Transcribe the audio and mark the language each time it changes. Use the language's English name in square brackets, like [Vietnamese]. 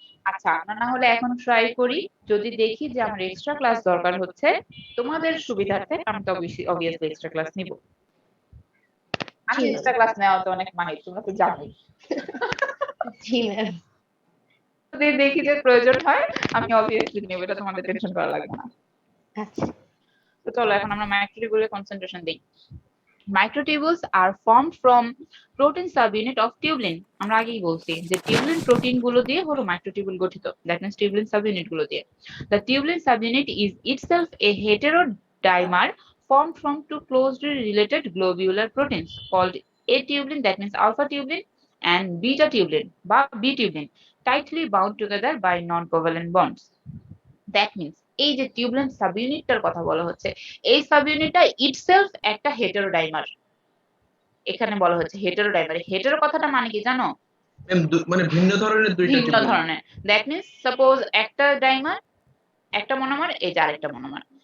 [Bangla] আচ্ছা, আমরা না হলে এখন ট্রাই করি, যদি দেখি যে আমার এক্সট্রা ক্লাস দরকার হচ্ছে তোমাদের সুবিধার্থে, আমি তো অবভিয়াসলি এক্সট্রা ক্লাস নিব। আমি জি ম্যাম। এক্সট্রা ক্লাস নেওয়াতে অনেক মাহির, তোমরা তো জানোই। জি ম্যাম। যদি দেখি যে প্রয়োজন হয় আমি অবভিয়াসলি নেব, এটা তোমাদের টেনশন করা লাগবে না। আচ্ছা। তো চলো এখন আমরা মাইক্রোটিউবুলে কনসেন্ট্রেশন দিই। [English] Microtubules are formed from protein subunit of tubulin. [Bangla] আমরা আগেই বলছি যে টিউবুলিন প্রোটিন গুলো দিয়ে হলো মাইক্রোটিউবুল গঠিত। [English] that means [Bangla] টিউবুলিন সাবইউনিট গুলো দিয়ে। [English] The tubulin subunit is itself a heterodimer formed from two closely related globular proteins called A tubulin, that means alpha tubulin, and beta tubulin বা B tubulin, tightly bound together by non-covalent bonds. That means [Bangla] এই যে tubulin সাবইউনিটটার কথা বলা হচ্ছে, এই সাবইউনিটটা itself একটা হেটেরোডাইমার। এখানে বলা হচ্ছে হেটেরোডাইমার। হেটেরো কথাটা মানে কি জানো? মানে ভিন্ন ধরনের দুইটা ভিন্ন টিউবুলিন। ধরনের। [English] that means suppose [Bangla] একটা ডাইমার, একটা মনোমার, এই যে আরেকটা মনোমার।